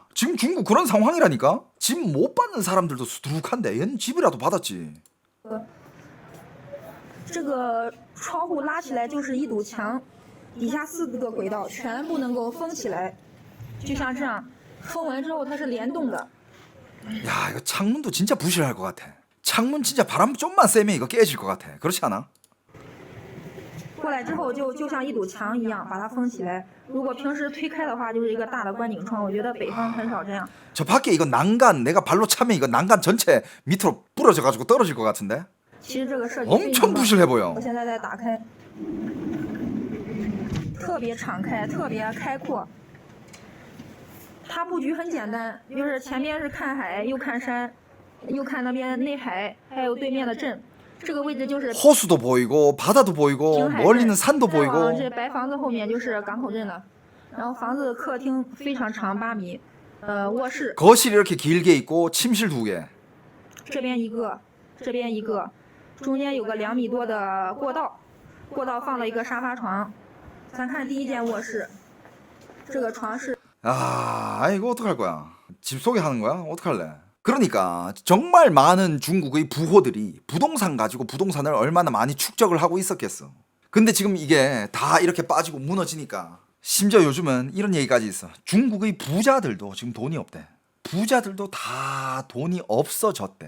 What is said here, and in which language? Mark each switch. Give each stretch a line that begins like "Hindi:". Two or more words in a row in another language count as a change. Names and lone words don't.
Korean: 지금 중국 그런 상황이라니까. 집 못 받는 사람들도 수두룩한데 얘는 집이라도 받았지.
Chinese: 这个窗户拉起来就是一堵墙，底下4个轨道全部能够封起来，就像这样，封完之后它是联动的。
Korean: 야 이거 창문도 진짜 부실할 것 같아. 창문 진짜 바람 좀만 쐬면 이거 깨질 것 같아. 그렇지 않아?
Chinese: 过来之后就像一堵墙一样把它封起来。如果平时推开的话，就是一个大的观景窗。我觉得北方很少这样。
Korean: 저 밖에 이거 난간 내가 발로 차면 이거 난간 전체 밑으로 부러져 가지고 떨어질 것 같은데.
Chinese: 其实这个设计非
Korean: 엄청
Chinese: 常棒。
Korean: 부실해 보여.
Chinese: 我现在在打开，特别敞开，特别开阔。它布局很简单，就是前面是看海，又看山，又看那边内海，还有对面的镇。这个位置就是
Korean: 호수도 보이고 바다도 보이고
Chinese: 平海
Korean: 멀리는
Chinese: 镇，
Korean: 산도
Chinese: 再往
Korean: 보이고.
Chinese: 这白房子后面就是港口镇了。然后房子客厅非常长8米，卧室
Korean: 거실이 이렇게 길게 있고 침실 2개.
Chinese: 这边一个，这边一个，中间有个2米多的过道，过道放了一个沙发床。咱看第一间卧室，这个床是
Korean: 아, 이거 어떡할 거야? 집 소개하는 거야? 어떡할래? 그러니까 정말 많은 중국의 부호들이 부동산 가지고 부동산을 얼마나 많이 축적을 하고 있었겠어. 근데 지금 이게 다 이렇게 빠지고 무너지니까 심지어 요즘은 이런 얘기까지 있어. 중국의 부자들도 지금 돈이 없대. 부자들도 다 돈이 없어졌대.